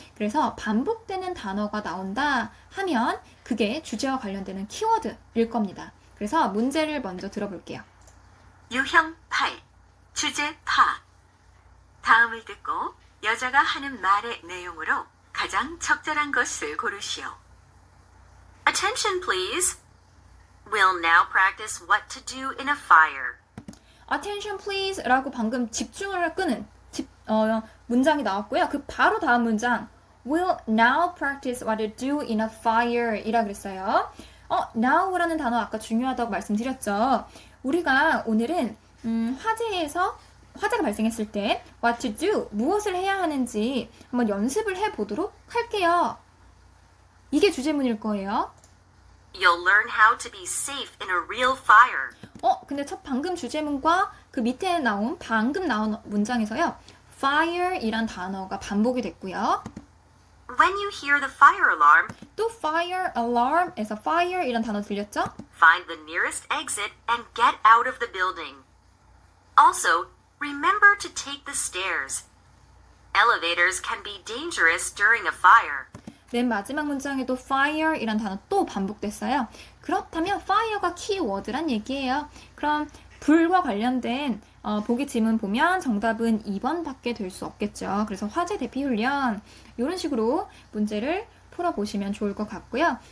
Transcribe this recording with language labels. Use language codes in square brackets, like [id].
[ko] 그래서 반복되는 단어가 나온다 하면 그게 주제와 관련되는 키워드일 겁니다. 그래서 문제를 먼저 들어볼게요. 유형 8. 주제 파악. 다음을 듣고 여자가 하는 말의 내용으로 가장 적절한 것을 고르시오. [en] Attention, please. We'll now practice what to do in a fire. Attention please [ko] 라고 방금 집중을 끄는 문장이 나왔고요. 그 바로 다음 문장 [en] We'll now practice what to do in a fire [ko] 이라 그랬어요. now라는 단어 아까 중요하다고 말씀드렸죠. 우리가 오늘은 화재가 발생했을 때 [en] what to do, [ko] 무엇을 해야 하는지 한번 연습을 해보도록 할게요. 이게 주제문일 거예요. [en] You'll learn how to be safe in a real fire. [ko] 근데 방금 주제문과 그 밑에 방금 나온 문장에서요. fire이란 단어가 반복이 됐고요. [en] When you hear the fire alarm, [ko] 또 fire alarm에서 fire이란 단어 들렸죠? [en] find the nearest exit and get out of the building. Also, remember to take the stairs. Elevators can be dangerous during a fire. [ko] 맨 마지막 문장에도 fire이란 단어 또 반복됐어요. 그렇다면 fire가 키워드란 얘기예요. 그럼 불과 관련된 보기 지문 보면 정답은 2번밖에 될 수 없겠죠. 그래서 화재 대피 훈련 이런 식으로 문제를 풀어보시면 좋을 것 같고요.